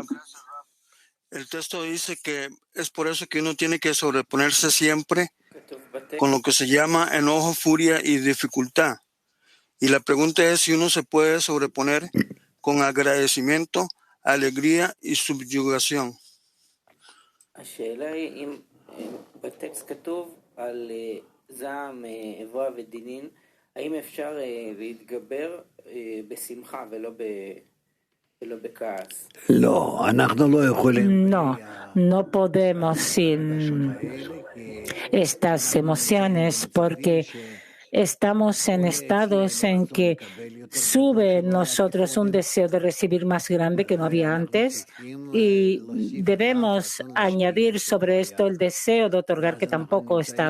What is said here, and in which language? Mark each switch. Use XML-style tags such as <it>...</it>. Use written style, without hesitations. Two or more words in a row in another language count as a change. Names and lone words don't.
<es>El texto dice que es por eso que uno tiene que sobreponerse siempre con lo que se llama enojo, furia y dificultad. Y la pregunta es si uno se puede sobreponer con agradecimiento, alegría y subyugación.</es> <he>השאלה היא אם בטקסט כתוב על זעם, איבה ודינין, האם אפשר להתגבר בשמחה ולא בכעס?</he> <es>No podemos sin estas emociones porque estamos en estados en que sube en nosotros un deseo de recibir más grande que no había antes y debemos añadir sobre esto el deseo de otorgar que tampoco estaba.</es>